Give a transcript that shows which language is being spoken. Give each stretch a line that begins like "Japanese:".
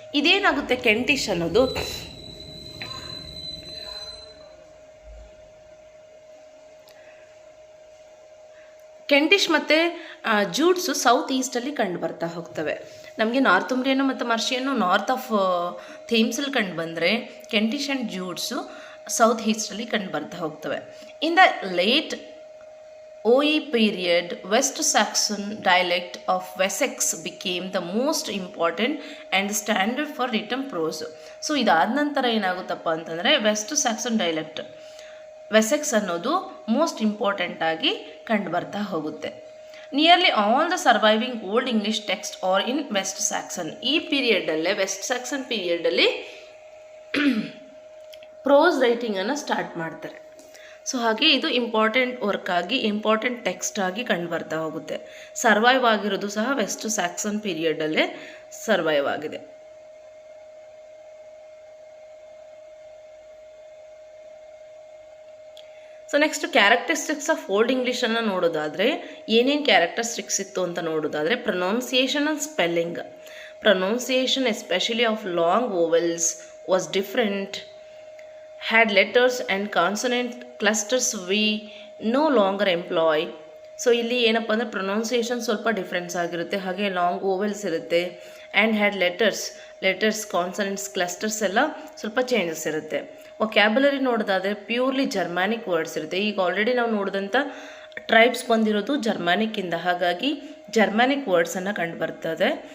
Kannada: ಇದೇನಾಗುತ್ತೆ ಕೆಂಟಿಶ್ ಅನ್ನೋದು, ಕೆಂಟಿಶ್ ಮತ್ತು ಜ್ಯೂಡ್ಸು ಸೌತ್ ಈಸ್ಟಲ್ಲಿ ಕಂಡು ಬರ್ತಾ ಹೋಗ್ತವೆ. ನಮಗೆ ನಾರ್ತುಂಬ್ರಿಯನ್ನು ಮತ್ತು ಮರ್ಷಿಯನ್ನು ನಾರ್ತ್ ಆಫ್ ಥೇಮ್ಸಲ್ಲಿ ಕಂಡು ಬಂದರೆ, ಕೆಂಟಿಶ್ ಆ್ಯಂಡ್ ಜ್ಯೂಡ್ಸು ಸೌತ್ ಈಸ್ಟಲ್ಲಿ ಕಂಡು ಬರ್ತಾ ಹೋಗ್ತವೆ.
English: In the late OE period, West Saxon dialect of Wessex became the most important and standard for written prose.
Kannada: So ಇದಾದ ನಂತರ ಏನಾಗುತ್ತಪ್ಪ ಅಂತಂದರೆ ವೆಸ್ಟ್ ಸ್ಯಾಕ್ಸನ್ ಡೈಲೆಕ್ಟ್, ವೆಸೆಕ್ಸ್ ಅನ್ನೋದು ಮೋಸ್ಟ್ ಇಂಪಾರ್ಟೆಂಟ್ ಆಗಿ ಕಂಡು ಬರ್ತಾ ಹೋಗುತ್ತೆ.
English: Nearly all the surviving Old English text are in West Saxon.
Kannada: ಈ ಪೀರಿಯಡಲ್ಲೇ, West Saxon ಪೀರಿಯಡಲ್ಲಿ pros ರೈಟಿಂಗನ್ನು start ಮಾಡ್ತಾರೆ. ಸೊ ಹಾಗೆ ಇದು ಇಂಪಾರ್ಟೆಂಟ್ ವರ್ಕ್ ಆಗಿ, ಇಂಪಾರ್ಟೆಂಟ್ ಟೆಕ್ಸ್ಟ್ ಆಗಿ ಕಂಡು ಬರ್ತಾ ಹೋಗುತ್ತೆ. ಸರ್ವೈವ್ ಆಗಿರೋದು ಸಹ ವೆಸ್ಟ್ ಸ್ಯಾಕ್ಸನ್ ಪೀರಿಯಡಲ್ಲೇ ಸರ್ವೈವ್ ಆಗಿದೆ. So next characteristics of old ಇಂಗ್ಲೀಷನ್ನು ನೋಡೋದಾದರೆ ಏನೇನು ಕ್ಯಾರೆಕ್ಟರಿಸ್ಟಿಕ್ಸ್ ಇತ್ತು ಅಂತ ನೋಡೋದಾದರೆ, pronunciation and spelling.
English: Pronunciation especially of long vowels was different, had letters and consonant clusters we no longer employ.
Kannada: So ಇಲ್ಲಿ ಏನಪ್ಪ ಅಂದರೆ ಪ್ರೊನೌನ್ಸಿಯೇಷನ್ ಸ್ವಲ್ಪ ಡಿಫ್ರೆನ್ಸ್ ಆಗಿರುತ್ತೆ, ಹಾಗೆ ಲಾಂಗ್ ಓವೆಲ್ಸ್ ಇರುತ್ತೆ. And had letters consonants clusters ಎಲ್ಲ ಸ್ವಲ್ಪ ಚೇಂಜಸ್ ಇರುತ್ತೆ. ವೊಕ್ಯಾಬುಲರಿ ನೋಡೋದಾದರೆ ಪ್ಯೂರ್ಲಿ ಜರ್ಮ್ಯಾನಿಕ್ ವರ್ಡ್ಸ್ ಇರುತ್ತೆ. ಈಗ ಆಲ್ರೆಡಿ ನಾವು ನೋಡಿದಂಥ ಟ್ರೈಬ್ಸ್ ಬಂದಿರೋದು ಜರ್ಮ್ಯಾನಿಕ್ಕಿಂದ, ಹಾಗಾಗಿ ಜರ್ಮ್ಯಾನಿಕ್ ವರ್ಡ್ಸನ್ನು ಕಂಡು ಬರ್ತದೆ.